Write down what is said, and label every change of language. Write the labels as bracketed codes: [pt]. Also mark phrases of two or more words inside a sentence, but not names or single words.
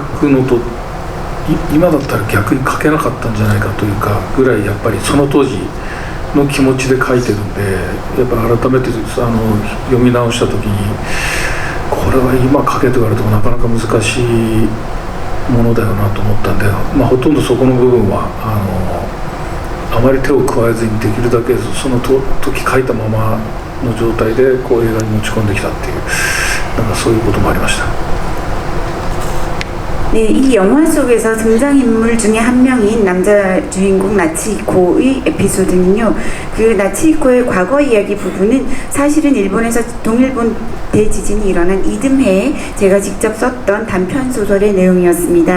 [ja] くのと今だったら逆に書けなかったんじゃないかというかぐらい、やっぱりその当時の気持ちで書いてるんで、やっぱり改めて読み直した時にこれは今書けと言われてもなかなか難しいものだよなと思ったんで、ほとんどそこの部分はあまり手を加えずにできるだけその時書いたままの状態で映画に持ち込んできたっていう、そういうこともありました。 [ko] 네, 이 영화 속에서 등장인물 중에 한 명인 남자 주인공 나치히코의 에피소드는요, 그 나치히코의 과거 이야기 부분은 사실은 일본에서 동일본 대지진이 일어난 이듬해에 제가 직접 썼던 단편 소설의 내용이었습니다.